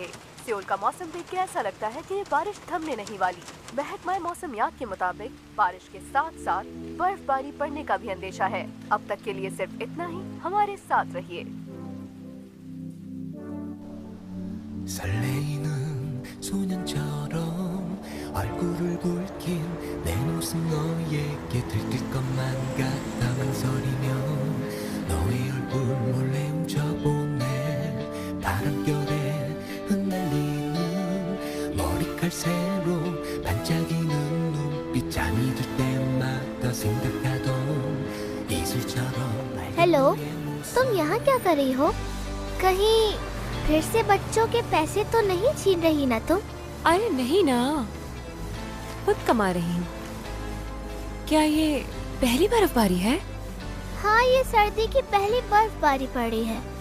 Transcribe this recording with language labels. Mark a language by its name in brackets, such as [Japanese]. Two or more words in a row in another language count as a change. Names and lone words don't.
[Hindi] सियोल का मौसम देख के ऐसा लगता है कि बारिश थमने नहीं वाली। महकमा मौसमियात के मुताबिक बारिश के साथ साथ बर्फबारी पड़ने का भी अंदेशा है। अब तक के लिए सिर्फ इतना ही, हमारे साथ रहिए। [Korean] 설레이는 소년처럼 얼굴을 붉힌 내 모습 너에게 들킬 것만 같아 망설이며 너의 얼굴 몰래 훔쳐보네. 바람결에 흩날리는 머리칼새로 반짝이는 눈빛 잠이 들 때마다 생각하던 이슬처럼 [Hindi] हेलो, तुम यहाँ क्या कर रही हो? कहीं फिर से बच्चों के पैसे तो नहीं छीन रही ना तुम? अरे नहीं ना, खुद कमा रही हूँ। क्या ये पहली बर्फबारी है? हाँ, ये सर्दी की पहली बर्फबारी पड़ी है।